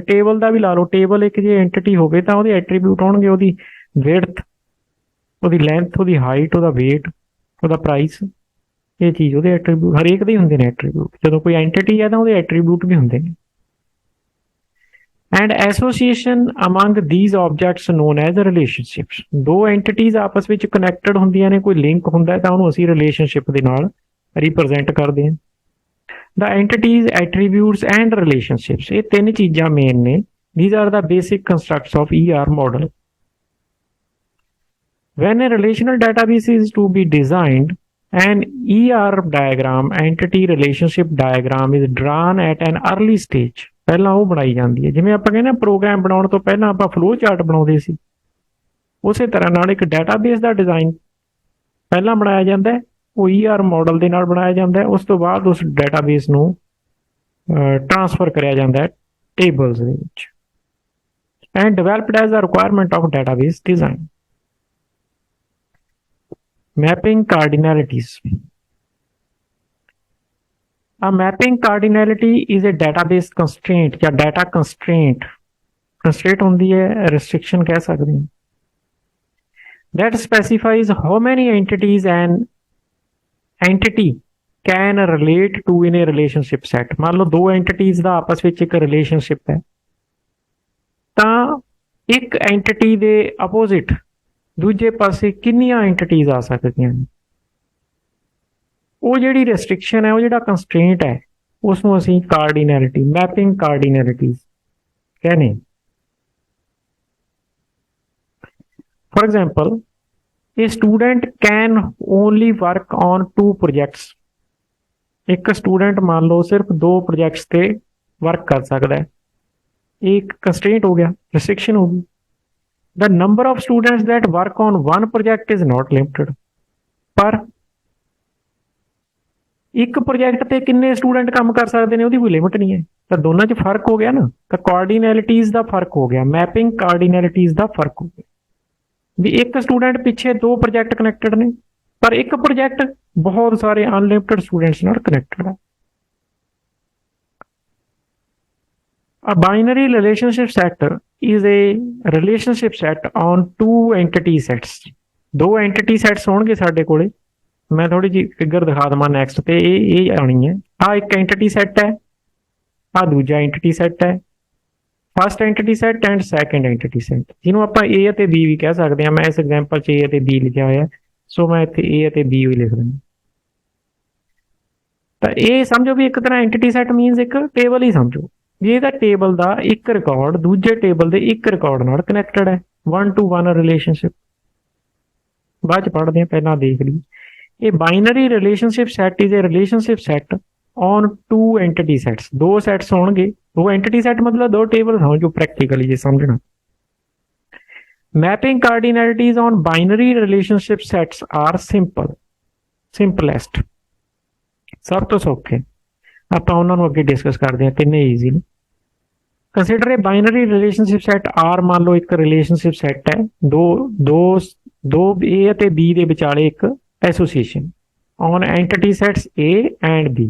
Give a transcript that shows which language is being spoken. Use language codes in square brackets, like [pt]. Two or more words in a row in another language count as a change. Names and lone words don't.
[pa] ਟੇਬਲ ਦਾ ਵੀ ਲਾ ਲਓ, ਟੇਬਲ ਇੱਕ ਜੇ ਐਂਟੀਟੀ ਹੋਵੇ ਤਾਂ ਉਹਦੇ ਐਟਰੀਬਿਊਟ ਹੋਣਗੇ, ਉਹਦੀ ਵਿਡਥ, ਉਹਦੀ ਲੈਂਥ, ਉਹਦੀ ਹਾਈਟ, ਉਹਦਾ weight, ਉਹਦਾ ਪ੍ਰਾਈਸ, ਇਹ ਚੀਜ਼ ਉਹਦੇ ਐਟਰੀਬਿਊਟ, ਹਰੇਕ ਦੇ ਹੁੰਦੇ ਨੇ ਐਟਰੀਬਿਊਟ। ਜਦੋਂ ਕੋਈ ਐਂਟੀਟੀ ਹੈ ਤਾਂ ਉਹਦੇ ਐਟਰੀਬਿਊਟ ਵੀ ਹੁੰਦੇ ਨੇ। [en] and association among these objects known as relationships. [pa] ਦੋ ਐਂਟੀਟੀਜ਼ ਆਪਸ ਵਿੱਚ ਕਨੈਕਟਡ ਹੁੰਦੀਆਂ ਨੇ, ਕੋਈ ਲਿੰਕ ਹੁੰਦਾ ਤਾਂ ਉਹਨੂੰ ਅਸੀਂ ਰਿਲੇਸ਼ਨਸ਼ਿਪ ਦੇ ਨਾਲ ਰਿਪਰੈਜ਼ੈਂਟ ਕਰਦੇ ਹਾਂ। [en] The entities, attributes and relationships, [pa] ਇਹ ਤਿੰਨ ਚੀਜ਼ਾਂ ਮੇਨ ਨੇ। [en] These are the basic constructs of ER model. When a relational database is to be designed, an ER diagram, entity relationship diagram, is drawn at an early stage. [pa] ਪਹਿਲਾਂ ਉਹ ਬਣਾਈ ਜਾਂਦੀ ਹੈ। ਜਿਵੇਂ ਆਪਾਂ ਕਹਿੰਦੇ ਪ੍ਰੋਗਰਾਮ ਬਣਾਉਣ ਤੋਂ ਪਹਿਲਾਂ ਆਪਾਂ [en] flow chart [pa] ਬਣਾਉਂਦੇ ਸੀ, ਉਸੇ ਤਰ੍ਹਾਂ ਨਾਲ ਇੱਕ ਡਾਟਾਬੇਸ ਦਾ ਡਿਜ਼ਾਈਨ ਪਹਿਲਾਂ ਬਣਾਇਆ ਜਾਂਦਾ ਹੈ। ਉਹ [en] ER model [pa] ਦੇ ਨਾਲ ਬਣਾਇਆ ਜਾਂਦਾ ਹੈ। ਉਸ ਤੋਂ ਬਾਅਦ ਉਸ ਡਾਟਾਬੇਸ ਨੂੰ ਟ੍ਰਾਂਸਫਰ ਕਰਿਆ ਜਾਂਦਾ ਹੈ ਟੇਬਲਸ ਦੇ ਵਿੱਚ, [en] and developed as a requirement of database design. mapping cardinalities. A mapping cardinality is a database constraint ਜਾਂ data constraint। [pa] constraint ਹੁੰਦੀ ਹੈ, restriction ਕਹਿ ਸਕਦੇ ਹਾਂ, [en] that specifies how many entities an entity can relate to in a relationship set। [pa] ਮੰਨ ਲਓ ਦੋ ਐਂਟੀਟੀਜ਼ ਦਾ ਆਪਸ ਵਿੱਚ ਇੱਕ ਰਿਲੇਸ਼ਨਸ਼ਿਪ ਹੈ, ਤਾਂ ਇੱਕ ਐਂਟੀਟੀ ਦੇ ਆਪੋਜ਼ਿਟ ਦੂਜੇ ਪਾਸੇ ਕਿੰਨੀਆਂ ਐਂਟੀਟੀਜ਼ ਆ ਸਕਦੀਆਂ ਨੇ। ਉਹ ਜਿਹੜੀ ਰੈਸਟ੍ਰਿਕਸ਼ਨ ਹੈ, ਉਹ ਜਿਹੜਾ ਕੰਸਟ੍ਰੇਂਟ ਹੈ, ਉਸ ਨੂੰ ਅਸੀਂ ਕਾਰਡੀਨੈਲਿਟੀ, [en] mapping cardinalities [pa] ਕਹਿੰਦੇ। [en] for example, a student can only work on 2 projects। [pa] ਇੱਕ ਸਟੂਡੈਂਟ ਮੰਨ ਲਓ ਸਿਰਫ 2 ਪ੍ਰੋਜੈਕਟਸ ਤੇ ਵਰਕ ਕਰ ਸਕਦਾ ਹੈ। [hi] एक कंस्ट्रेंट हो गया, रिस्ट्रिक्शन होगी। [en] The number of students that work on one project is not limited, [pa] पर ਇੱਕ ਪ੍ਰੋਜੈਕਟ ਤੇ ਕਿੰਨੇ ਸਟੂਡੈਂਟ ਕੰਮ ਕਰ ਸਕਦੇ ਨੇ ਉਹਦੀ ਕੋਈ ਲਿਮਿਟ ਨਹੀਂ ਹੈ। ਤਾਂ ਦੋਨਾਂ 'ਚ ਫਰਕ ਹੋ ਗਿਆ ਨਾ, ਤਾਂ ਕਾਰਡੀਨੈਲਿਟੀਜ਼ ਦਾ ਫਰਕ ਹੋ ਗਿਆ, [en] mapping cardinalities [pa] ਦਾ ਫਰਕ ਹੋ ਗਿਆ ਵੀ ਇੱਕ ਸਟੂਡੈਂਟ ਪਿੱਛੇ ਦੋ [en] project connected [pa] ਨੇ, ਪਰ ਇੱਕ ਪ੍ਰੋਜੈਕਟ ਬਹੁਤ ਸਾਰੇ [en] unlimited students [pa] ਨਾਲ ਕਨੈਕਟਡ ਹੈ। [en] A binary relationship set is a relationship set on two entity sets। [pa] ਦੋ [en] entity sets [pa] ਹੋਣਗੇ ਸਾਡੇ ਕੋਲੇ, ਮੈਂ ਥੋੜੀ ਜਿਹੀ ਫਿਗਰ ਦਿਖਾ ਦਵਾਂ ਨੈਕਸਟ ਤੇ, ਇਹ ਆਣੀ ਹੈ। ਆ ਇੱਕ [en] entity set [pa] ਹੈ, ਆ ਦੂਜਾ [en] entity set [pa] ਹੈ, [en] first entity set and second entity set, [pa] ਜਿਹਨੂੰ ਆਪਾਂ A ਅਤੇ B ਵੀ ਕਹਿ ਸਕਦੇ ਹਾਂ। ਮੈਂ ਇਸ ਐਗਜ਼ਾਮਪਲ 'ਚ A ਅਤੇ B ਲਿਖਿਆ ਹੋਇਆ, ਸੋ ਮੈਂ ਇੱਥੇ A ਅਤੇ B ਵੀ ਲਿਖ ਦਿੰਦਾ। ਤਾਂ ਇਹ ਸਮਝੋ ਵੀ ਇੱਕ ਤਰ੍ਹਾਂ [en] entity set means [pa] ਇੱਕ ਟੇਬਲ ਹੀ ਸਮਝੋ ਵੀ ਇਹਦਾ ਟੇਬਲ ਦਾ ਇੱਕ ਰਿਕਾਰਡ ਦੂਜੇ ਟੇਬਲ ਦੇ ਇੱਕ ਰਿਕਾਰਡ ਨਾਲ ਕਨੈਕਟਡ ਹੈ, [en] 1 to 1 relationship. [pa] ਬਾਅਦ 'ਚ ਪੜ੍ਹਦੇ ਹਾਂ, ਪਹਿਲਾਂ ਦੇਖ ਲਈ। [en] A binary relationship set is a relationship set on two entity sets। [pa] ਦੋ sets ਹੋਣਗੇ, ਦੋ [en] entity set [pa] ਮਤਲਬ ਦੋ ਟੇਬਲ ਸਮਝੋ ਪ੍ਰੈਕਟੀਕਲੀ ਜੇ ਸਮਝਣਾ। [en] Mapping cardinalities on binary relationship sets are simplest। [pa] ਸਭ ਤੋਂ ਸੌਖੇ, ਆਪਾਂ ਉਹਨਾਂ ਨੂੰ ਅੱਗੇ ਡਿਸਕਸ ਕਰਦੇ ਹਾਂ, ਤਿੰਨੇ ਈਜ਼ੀ ਨੇ। [en] consider a binary relationship set R. [pa] ਮੰਨ ਲਓ ਇੱਕ [en] relationship set [pa] ਹੈ, ਦੋ A ਅਤੇ B ਦੇ ਵਿਚਾਲੇ ਇੱਕ [en] association on entity sets A and B.